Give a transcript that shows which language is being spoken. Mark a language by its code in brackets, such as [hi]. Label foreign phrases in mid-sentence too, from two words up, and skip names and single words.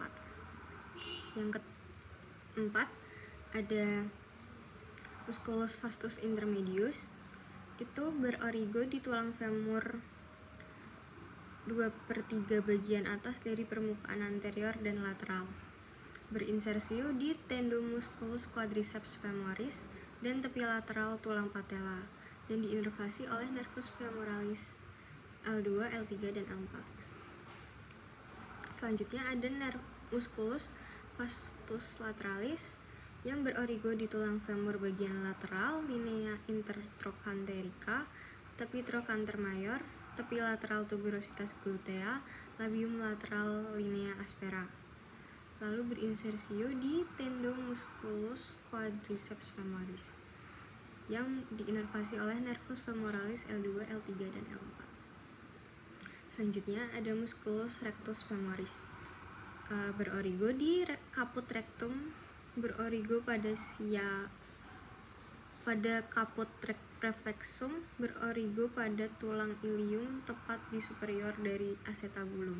[id] Yang keempat ada [la] musculus vastus intermedius, [id] itu berorigo di tulang femur 2/3 bagian atas dari permukaan anterior dan lateral, berinsersio di [la] tendomusculus quadriceps femoris [id] dan tepi lateral tulang patella, dan diinervasi oleh [la] nervus femoralis [id] L2, L3 dan L4. Selanjutnya ada [la] musculus vastus lateralis [id] yang berorigo di tulang femur bagian lateral, [la] linea intertrochanterica, [id] tepi trochanter mayor, tepi lateral [la] tuberositas glutea, labium lateral linea aspera. [id] Lalu berinsersio di [la] tendomusculus quadriceps femoris [id] yang diinervasi oleh [la] nervus femoralis [id] L2, L3 dan L4. Selanjutnya ada [la] musculus rectus femoris, [id] berorigo di [la] caput rectum, [id] berorigo pada [la] caput reflexum, [id] berorigo pada tulang ilium tepat di superior dari acetabulum.